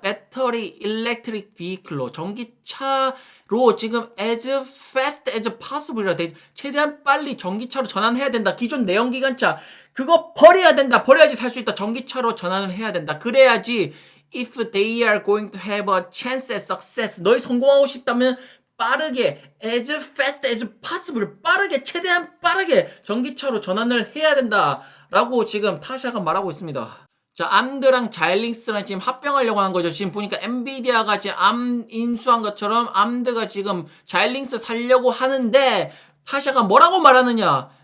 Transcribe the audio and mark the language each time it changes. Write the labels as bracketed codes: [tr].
[ko] 배터리 일렉트릭 비클로 전기차로 지금 [en] as fast as possible [ko] 이라 돼. 최대한 빨리 전기차로 전환해야 된다. 기존 내연기관차 그거 버려야 된다. 버려야지 살 수 있다. 전기차로 전환을 해야 된다. [en] 그래야지 if they are going to have a chance at success. [ko] 너희 성공하고 싶다면 빠르게 [en] as fast as possible [ko] 빠르게 최대한 빠르게 전기차로 전환을 해야 된다라고 지금 타샤가 말하고 있습니다. 자, 암드랑 자일링스랑 지금 합병하려고 하는 거죠. 지금 보니까 엔비디아가 지금 암 인수한 것처럼 암드가 지금 자일링스 살려고 하는데 타샤가 뭐라고 말하느냐?